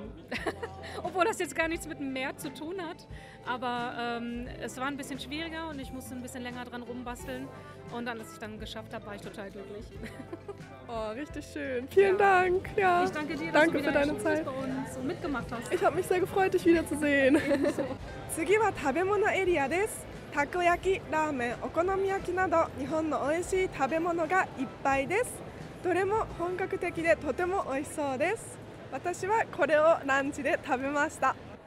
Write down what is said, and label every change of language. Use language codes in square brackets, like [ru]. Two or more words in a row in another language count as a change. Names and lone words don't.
[de] Obwohl das jetzt gar nichts mit dem Meer zu tun hat. Aber es war ein bisschen schwieriger und ich musste ein bisschen länger dran rumbasteln. Und dann, als ich dann geschafft habe, war ich total glücklich. Oh, richtig schön. Vielen Dank. Ja. Ich danke dir, dass danke du wieder für deine Zeit bei uns und mitgemacht hast. Ich habe mich sehr gefreut, dich wiederzusehen. [ja] 次は食べ物エリアです。たこ焼き、ラーメン、お好み焼きなど日本の美味しい食べ物がいっぱいです。どれも本格的でとても美味しそうです。私はこれをランチで食べました。